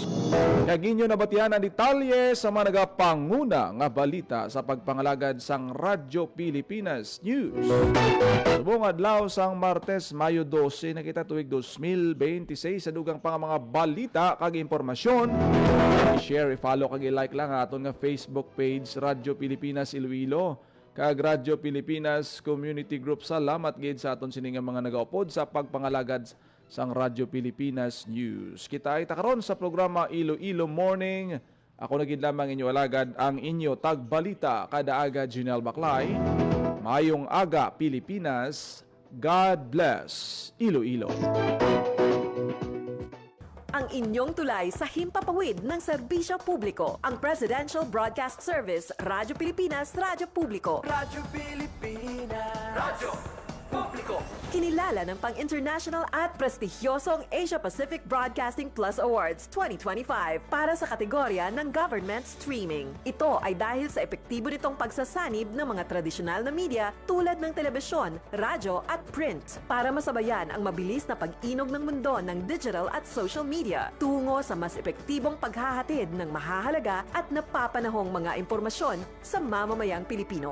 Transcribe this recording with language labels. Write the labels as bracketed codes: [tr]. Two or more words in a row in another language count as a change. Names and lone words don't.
[hil] Kaginyo na batihan ang detalye sa mga nagapanguna nga balita sa pagpangalagad sang Radyo Pilipinas News. Subong adlaw sang Martes, Mayo 12, nakita tuig 2026 sa dugang pang mga balita kag impormasyon. I-share, i-follow kag i-like lang aton nga Facebook page Radyo Pilipinas Iloilo kag Radyo Pilipinas Community Group. Salamat gid sa aton sining mga nagaupod sa pagpangalagad sang Radyo Pilipinas News. Kita ay takaron sa programa Iloilo Morning. Ako na gid lamang inyo alagad ang inyo tagbalita kada aga Junel Baclay. Mayong aga Pilipinas. [en] God bless [hil] Iloilo. [tl] Ang inyong tulay sa himpapawid ng serbisyo publiko. Ang Presidential Broadcast Service, Radyo Pilipinas, Radyo Publiko. Radyo Pilipinas. Radyo Publiko. Kinilala ng pang-international at prestigyosong Asia Pacific Broadcasting Plus Awards 2025 para sa kategorya ng Government Streaming. Ito ay dahil sa epektibo nitong pagsasanib ng mga tradisyonal na media tulad ng telebisyon, radyo at print para masabayan ang mabilis na pag-inog ng mundo ng digital at [en] social media [tl] tungo sa mas epektibong paghahatid ng mahahalaga at napapanahong mga impormasyon sa mamamayang Pilipino.